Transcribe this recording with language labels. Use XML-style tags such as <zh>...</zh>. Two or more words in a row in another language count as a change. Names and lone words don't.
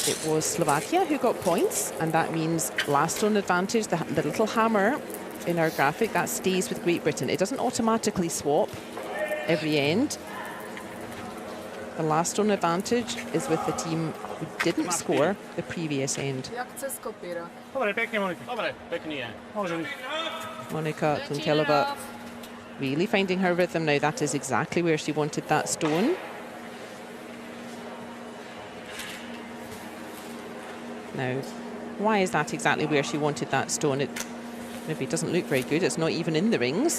<en>It was Slovakia who got points, and that means last stone advantage, the little hammer in our graphic, that stays with Great Britain. It doesn't automatically swap every end. The last stone advantage is with the team who didn't score the previous end.</en> <sk>Jak chce skopíra. Dobre, pekne, Monika. Dobre, pekný je. Môže byť.</sk> <en>Monika Kunkelova really finding her rhythm now. That is exactly where she wanted that stone. Now, why is that exactly where she wanted that stone? It maybe doesn't look very good. It's not even in the rings.</en>